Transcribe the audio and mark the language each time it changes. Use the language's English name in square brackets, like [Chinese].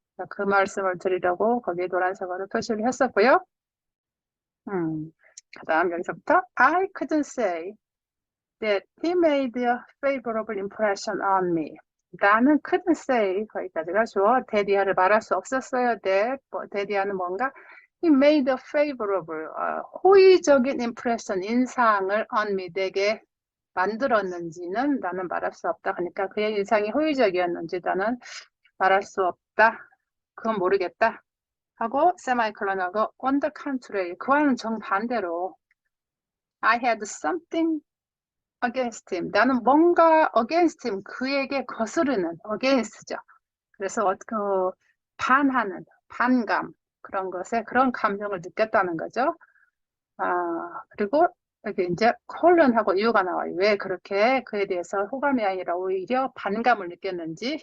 [Korean] 그 말씀을 드리려고 거기에 노란색으로 표시를 했었고요. 그 다음 여기서부터 [English] I couldn't say that he made a favorable impression on me. [Korean] 나는 [English] couldn't say [Korean] 거기까지가 주어. 데디아를 말할 수 없었어요. 데디아는 뭔가 [English] He made a favorable, [Korean] 호의적인 impression, 인상을 on me, 내게 만들었는지는 나는 말할 수 없다. 그러니까 그의 인상이 호의적이었는지 나는 말할 수 없다. 그건 모르겠다. 하고 세마이콜론하고 [English] on the contrary, [Korean] 그와는 정반대로 [English] I had something against him. [Korean] 나는 뭔가 [English] against him, [Korean] 그에게 거스르는 against죠. 그래서 반하는, 반감 그런 것에 그런 감정을 느꼈다는 거죠. 그리고 여기 이제 콜론하고 이유가 나와요. 왜 그렇게 그에 대해서 호감이 아니라 오히려 반감을 느꼈는지.